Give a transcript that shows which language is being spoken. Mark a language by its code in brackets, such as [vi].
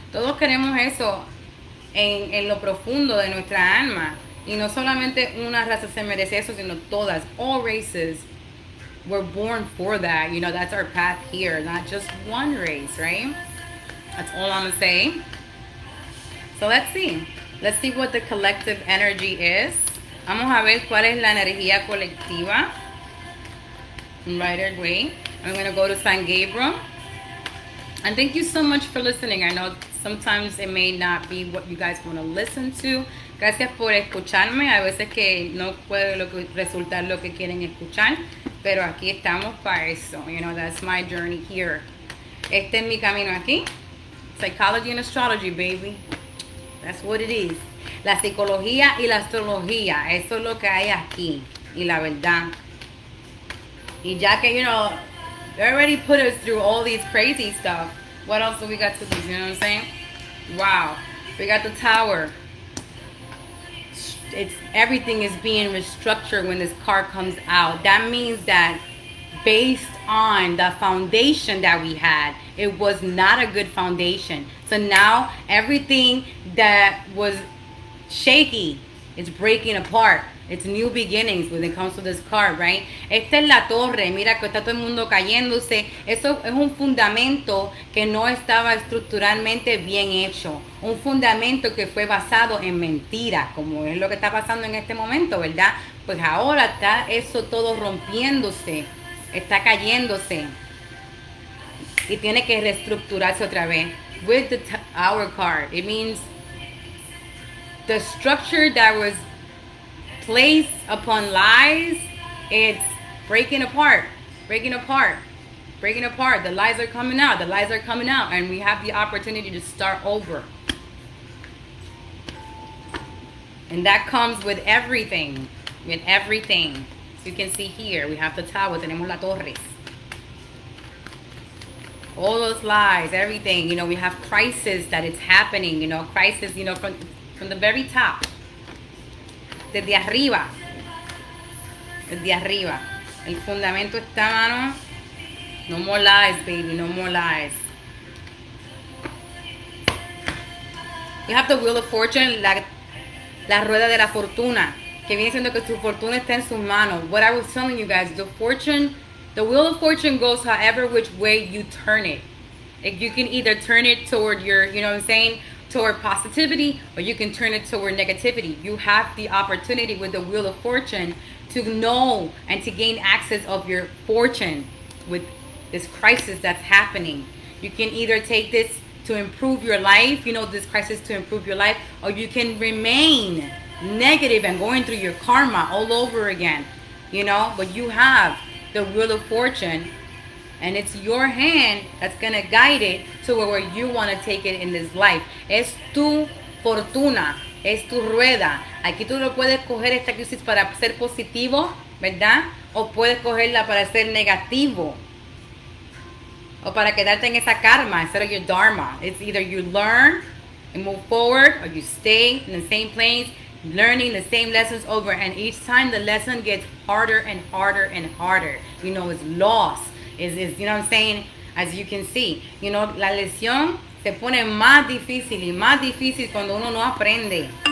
[es] Todos queremos eso en lo profundo de nuestra alma, y no solamente una raza se merece eso, sino todas, [en] all races were born for that. You know, that's our path here, not just one race, right? That's all I'm gonna say. So let's see what the collective energy is. [es] Vamos a ver cuál es la energía colectiva. [en] Right away, I'm gonna go to San Gabriel. And thank you so much for listening. I know sometimes it may not be what you guys want to listen to. [es] Gracias por escucharme. A veces que no puede resultar lo que quieren escuchar, pero aquí estamos para eso. [en] You know, that's my journey here. [es] Este es mi camino aquí. [en] Psychology and astrology, baby. That's what it is. [es] La psicología y la astrología. Eso es lo que hay aquí. Y la verdad. Y ya que, [en] you know, they already put us through all these crazy stuff. What else do we got to do? You know what I'm saying? Wow. We got the tower. Everything is being restructured when this card comes out. That means that based on the foundation that we had, it was not a good foundation. So now everything that was shaky is breaking apart. It's new beginnings when it comes to this card, right? [es] Esta es la torre. Mira que está todo el mundo cayéndose. Eso es un fundamento que no estaba estructuralmente bien hecho. Un fundamento que fue basado en mentiras, como es lo que está pasando en este momento, ¿verdad? Pues ahora está eso todo rompiéndose. Está cayéndose. Y tiene que reestructurarse otra vez. [en] With the Tower card, it means the structure that was place upon lies, it's breaking apart, breaking apart, breaking apart. The lies are coming out. The lies are coming out. And we have the opportunity to start over. And that comes with everything. With everything. So you can see here, we have the tower. [es] Tenemos la torres. [en] All those lies, everything. You know, we have crisis that it's happening. You know, crisis, you know, from the very top. [es] Desde arriba. Desde arriba. El fundamento está, mano. [en] No more lies, baby. No more lies. You have the Wheel of Fortune, [es] la rueda de la fortuna, que viene siendo que tu fortuna está en sus manos. [en] What I was telling you guys, the Wheel of Fortune goes however which way you turn it. Like you can either turn it toward your, you know what I'm saying, toward positivity, or you can turn it toward negativity. You have the opportunity with the Wheel of Fortune to know and to gain access of your fortune with this crisis that's happening. You can either take this to improve your life, you know, this crisis to improve your life, or you can remain negative and going through your karma all over again, you know. But you have the Wheel of Fortune, and it's your hand that's gonna guide it to where you want to take it in this life. [es] Es tu fortuna, es tu rueda. Aquí tú lo puedes coger esta crisis para ser positivo, ¿verdad? O puedes cogerla para ser negativo. O para quedarte en esa karma [en] instead of your dharma. It's either you learn and move forward, or you stay in the same place, learning the same lessons over. And each time the lesson gets harder and harder and harder. You know, it's lost. Is you know what I'm saying? As you can see, you know, [es] la lección se pone más difícil y más difícil cuando uno no aprende.